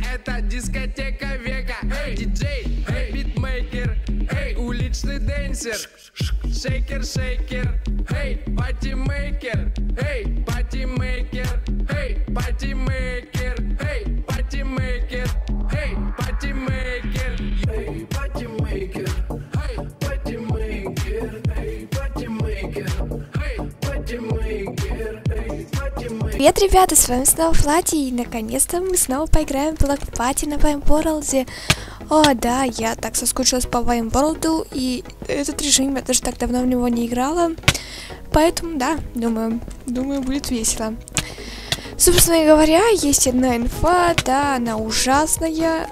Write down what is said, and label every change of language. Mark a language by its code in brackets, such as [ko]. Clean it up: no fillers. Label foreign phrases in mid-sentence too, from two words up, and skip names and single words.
[ru] это дискотека века. Эй, диджей, эй, битмейкер, эй, уличный дэнсер, шейкер, шейкер, эй, патимейкер, эй, патимейкер, эй, патимейкер, эй, патимейкер, эй, патимейкер, эй, патимейкер, эй, патимейкер, эй, патимейкер, эй, патимейкер, эй, патимейкер. Привет, ребята, с вами снова Флати, и наконец-то мы снова поиграем в Block Party на Ваймворлде. О, да, я так соскучилась по Ваймворлду, и этот режим, я даже так давно в него не играла. Поэтому, да, думаю, будет весело. Собственно говоря, есть одна инфа, да, она ужасная.